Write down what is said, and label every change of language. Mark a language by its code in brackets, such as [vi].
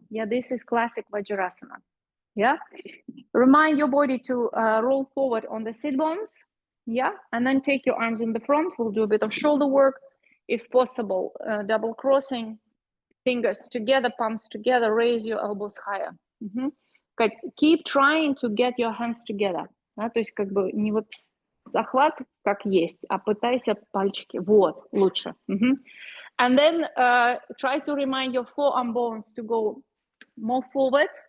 [en] Yeah, this is classic Vajrasana. Yeah, remind your body to roll forward on the sit bones. Yeah, and then take your arms in the front. We'll do a bit of shoulder work, if possible. Double crossing, fingers together, palms together. Raise your elbows higher. Okay. Keep trying to get your hands together. [ru] Да, то есть как бы не вот захват как есть, а пытайся пальчики. Вот, лучше. [en] And then try to remind your forearm bones to go more forward.